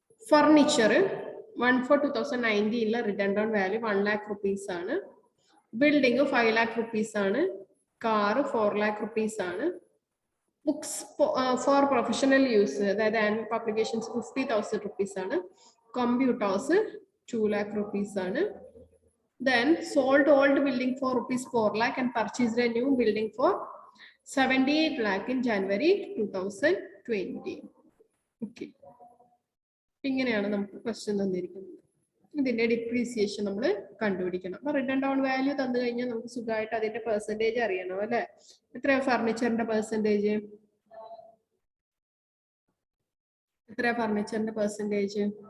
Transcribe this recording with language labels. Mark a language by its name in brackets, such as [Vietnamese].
[Malayalam] Furniture 1/4/2019 return down value 1 lakh rupees ആണ്. Building 5 lakh rupees ആണ്. Car 4 lakh rupees ആണ്. Books four professional use, അതായത് annual publications 50,000 rupees ആണ്. Computers 2 lakh rupees ആണ്. [English] Then sold old building for rupees 4 lakh and purchased a new building for 78 lakh in January 2020. Okay. [Malayalam] ഇങ്ങനെയാണ് നമുക്ക് question തന്നിരിക്കുന്നത്. ഇതിന്റെ depreciation നമ്മൾ കണ്ടുപിടിക്കണം. അപ്പൊ റിട്ടേൺ ഡൗൺ വാല്യൂ തന്നു കഴിഞ്ഞാൽ നമുക്ക് സുഖമായിട്ട് അതിന്റെ പെർസെന്റേജ് അറിയണം അല്ലെ? എത്രയാ ഫർണിച്ചറിന്റെ പെർസെന്റേജ്? എത്രയാ ഫർണിച്ചറിന്റെ പെർസെന്റേജ്?